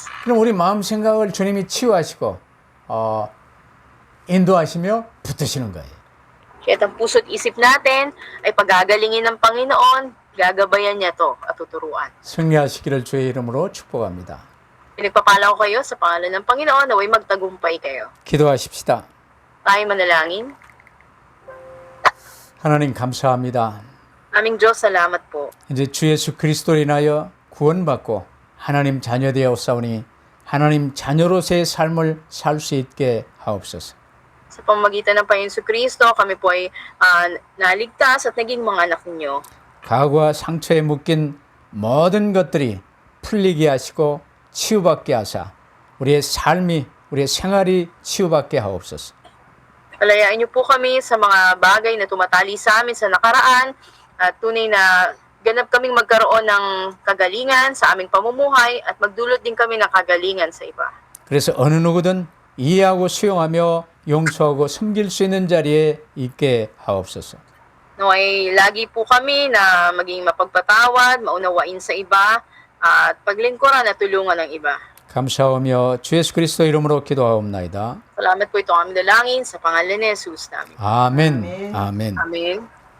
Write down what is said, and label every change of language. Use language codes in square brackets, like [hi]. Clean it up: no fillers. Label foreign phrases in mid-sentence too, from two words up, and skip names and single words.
[ko] 그럼 우리 마음 생각을 주님이 치유하시고 인도하시며 붙드시는 거예요. [tl] Kaya ang puso't isip natin ay pagagalingin ng Panginoon, gagabayan niya to at tuturuan. [ko] 승리하시기를 주의 이름으로 축복합니다. [tl] Pinagpapala ko kayo sa pangalan ng Panginoon na way magtagumpay kayo. [ko] 기도하십시다. [tl] Tayo manalangin. [ko] 하나님 감사합니다. [tl] Aming Diyos, salamat po. [ko] 이제 주 예수 그리스도로 인하여 구원받고 하나님 자녀 되었사오니 하나님 자녀로서의 삶을 살 수 있게 하옵소서. [tl] Sa pamamagitan ng Panginoon Kristo, kami po ay naligtas at naging mga anak ninyo. [ko] 과거와 상처에 묶인 모든 것들이 풀리게 하시고 치유받게 하사 우리의 삶이 우리의 생활이 치유받게 하옵소서. [tl] Palayain niyo po kami sa mga bagay na tumatali sa amin sa nakaraan at tunay na ganap kaming magkaroon ng kagalingan sa aming pamumuhay at magdulot din kami ng kagalingan sa iba. [ko] 그래서 어느 누구든 이해하고 수용하며 용서하고 섬길 수 있는 자리에 있게 하옵소서. [tl] Naway lagi po kami na maging mapagpatawad, maunawain sa iba at paglingkuran at tulungan ng iba. [ko] 감사하며 주 예수 그리스도 이름으로 기도하옵나이다. [tl] Salamat po ito ang aming dalangin sa pangalan ni Jesus namin. [ko] 아멘. 아멘. [tl] Amen.